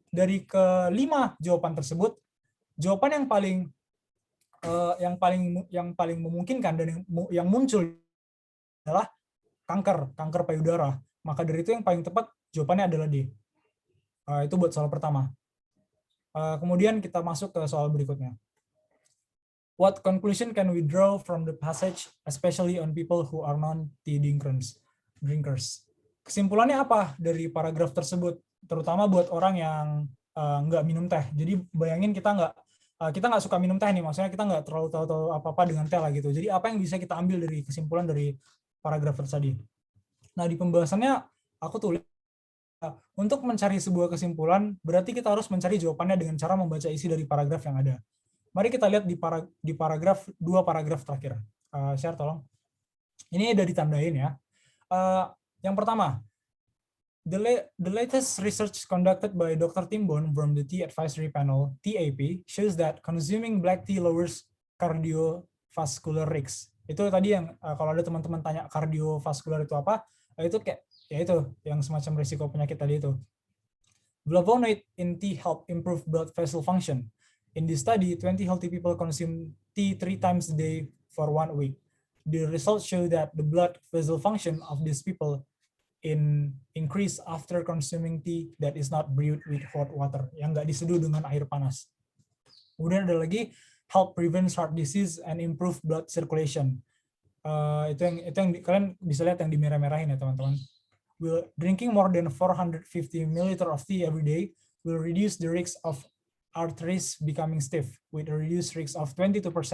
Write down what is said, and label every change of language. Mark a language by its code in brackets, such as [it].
[id] Dari kelima jawaban tersebut, jawaban yang paling memungkinkan dan yang muncul adalah kanker payudara. Maka dari itu yang paling tepat jawabannya adalah D. Itu buat soal pertama. Kemudian kita masuk ke soal berikutnya. [en] What conclusion can we draw from the passage, especially on people who are non-tea drinkers? [id] Kesimpulannya apa dari paragraf tersebut, terutama buat orang yang nggak minum teh. Jadi bayangin kita nggak suka minum teh nih, maksudnya kita nggak terlalu tahu apa-apa dengan teh lah gitu. Jadi apa yang bisa kita ambil dari kesimpulan dari paragraf tadi? Nah, di pembahasannya aku tulis, untuk mencari sebuah kesimpulan, berarti kita harus mencari jawabannya dengan cara membaca isi dari paragraf yang ada. Mari kita lihat di paragraf, 2 paragraf terakhir. Share tolong. Ini udah ditandain ya. Yang pertama, [en] the latest research conducted by Dr. Timbon from the Tea Advisory Panel, TAP, shows that consuming black tea lowers cardiovascular risks. [id] Itu tadi yang kalau ada teman-teman tanya cardiovascular itu apa, itu kayak ya itu yang semacam risiko penyakit tadi itu. [en] Flavonoid in tea help improve blood vessel function. In this study, 20 healthy people consume tea 3 times a day for 1 week. The results show that the blood vessel function of these people increase after consuming tea that is not brewed with hot water, [id] yang nggak diseduh dengan air panas. Kemudian ada lagi, [en] help prevent heart disease and improve blood circulation. [id] Itu yang kalian bisa lihat yang di merah-merahin ya teman-teman. [en] Drinking more than 450 ml of tea every day will reduce the risk of arteries becoming stiff with a reduced risk of 22%.